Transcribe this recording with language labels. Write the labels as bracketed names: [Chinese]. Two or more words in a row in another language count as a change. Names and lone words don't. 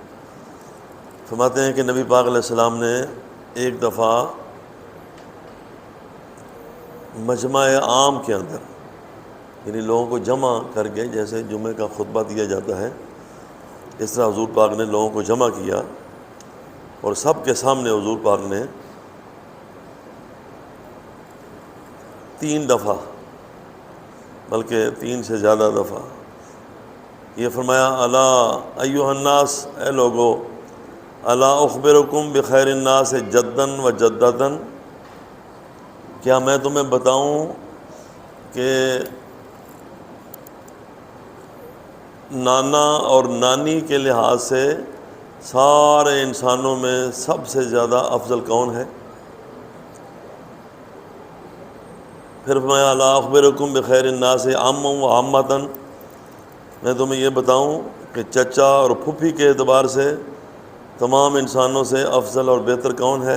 [Urdu] فرماتے ہیں کہ نبی پاک علیہ السلام نے ایک دفعہ مجمع عام کے اندر، یعنی لوگوں کو جمع کر کے، جیسے جمعہ کا خطبہ دیا جاتا ہے اس طرح حضور پاک نے لوگوں کو جمع کیا، اور سب کے سامنے حضور پاک نے 3 دفعہ، بلکہ 3 سے زیادہ دفعہ یہ فرمایا، [Arabic] الا ایھا الناس، [Urdu] اے لوگو، [Arabic] الا اخبرکم بخیر الناس جداً و جدۃ، [Urdu] کیا میں تمہیں بتاؤں کہ نانا اور نانی کے لحاظ سے سارے انسانوں میں سب سے زیادہ افضل کون ہے؟ پھر فرمایا، [Arabic] الا اخبرکم بخیر الناس عما و عمۃ، [Urdu] میں تمہیں یہ بتاؤں کہ چچا اور پھوپھی کے اعتبار سے تمام انسانوں سے افضل اور بہتر کون ہے؟